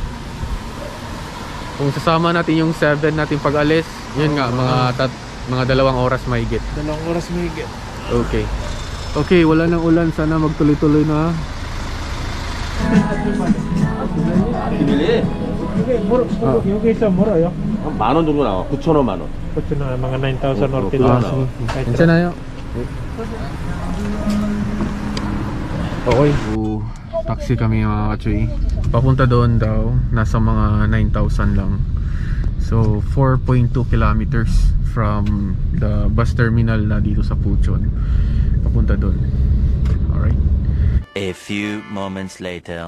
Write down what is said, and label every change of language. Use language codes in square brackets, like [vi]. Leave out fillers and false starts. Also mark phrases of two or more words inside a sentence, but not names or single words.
[tl] Kung sasama natin yung 7 natin pag-alis, yun nga, mga 2 oras mahigit. 2 oras mahigit. Okay. Okay, wala nang ulan. Sana magtuloy-tuloy na. Yung isa mura yun. [ko] 한 10,000원 정도 나와. 9,000원, 10,000원. [tl] Kutso na mga 9,000 or Okay. 10,000. [ko] 괜찮아요? [en] Okay. So, taxi [ko] kami mga kachoy. [tl] Papunta doon daw, nasa mga 9,000 lang. So [en] 4.2 kilometers from the bus terminal [tl] na dito sa Puchon. Papunta doon. [en] Alright. A few moments later.